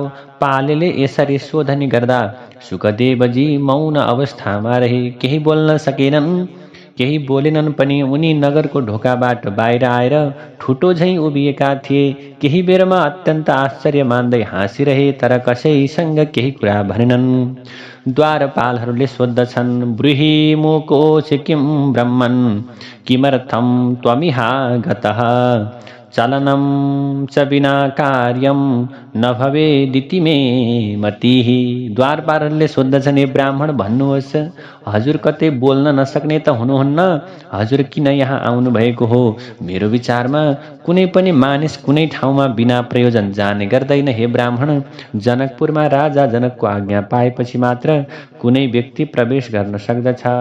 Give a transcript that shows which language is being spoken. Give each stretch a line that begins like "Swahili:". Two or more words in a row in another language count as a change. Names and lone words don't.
Nepali: पालेले यसरी सोधनी गर्दा सुखदेवजी मौन अवस्थामा रहे, केही बोल्न सकेनन्। केही बोलेनन् पनि उनी नगरको ढोकाबाट बाहिर आएर ठुटो झैं उभिएका थिए। केही बेरमा अत्यन्त आश्चर्य मान्दै हाँसिरहे तर कसैसँग केही कुरा भनेनन्। द्वारपालहरूले सोद्धछन्,
Sanskrit: ब्रूहि मुकोऽसि किं ब्रह्मन् किमर्थं त्वमिहागतः चलनं च विना कार्यं न भवेदिति मे मतिः।
Nepali: द्वारपालहरूले सोद्धछन्, हे ब्राह्मण भन्नुहोस्, हजुर कतै बोल्न नसक्ने त हुनुहुन्न, हजुर किन यहाँ आउनु भएको हो? मेरो विचारमा कुनै पनि मानिस कुनै ठाउँमा बिना प्रयोजन जाने गर्दैन। हे ब्राह्मण, जनकपुरमा राजा जनकको आज्ञा पाएपछि मात्र कुनै व्यक्ति प्रवेश गर्न सक्दछ।